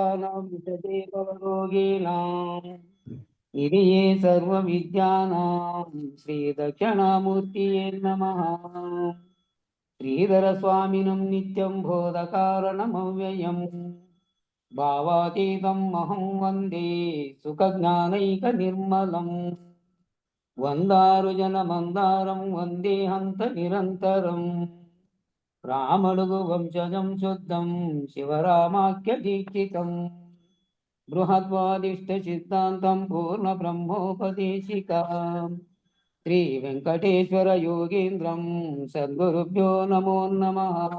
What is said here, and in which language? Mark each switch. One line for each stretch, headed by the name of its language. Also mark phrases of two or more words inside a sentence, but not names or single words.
Sanskrit: विशते भवरोगिणां निधिये सर्वविद्यानां श्रीदक्षिणामूर्तये नमः। श्रीधरस्वामिनं नित्यं बोधकारणमव्ययम् भावातीतं महं वन्दे सुखज्ञानैकनिर्मलम् వందారుజనమందారం వందే హంత నిరంతరం రామడుగు వంశజం శుద్ధం శివరామాఖ్య దీక్షితం బృహద్వాదిష్ట సిద్ధాంతం పూర్ణ బ్రహ్మోపదేశిక శ్రీ వెంకటేశ్వర యోగీంద్రం సద్గురుభ్యో నమో నమః.